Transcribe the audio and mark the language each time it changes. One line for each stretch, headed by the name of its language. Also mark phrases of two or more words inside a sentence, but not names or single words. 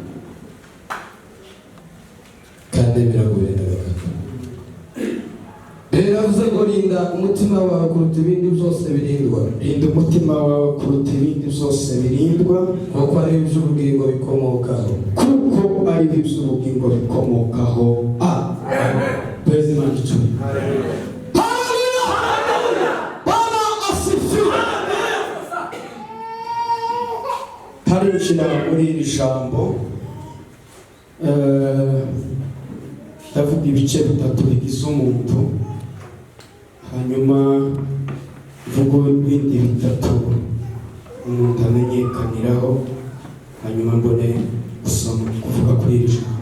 Kinyarwanda: kandi biragoye. Biravuze ngo rinda umutima wawe kuruta ibindi byose birindwa. Rinda umutima wawe kuruta ibindi byose birindwa, kuko ari iby'ubugingo bikomokaho. Kuko ari iby'ubugingo bikomokaho.
English: Amen. Praise the Lord. Hallelujah.
Swahili: Bwana asifiwe.
Kinyarwanda: Tarishira muri iri jambo ndavuga ibice bitatu bigize umuntu, hanyuma vugo ibindi bitatu umuntu amenyekaniraho, hanyuma mbone gusoma kuvuga kuri iri jambo.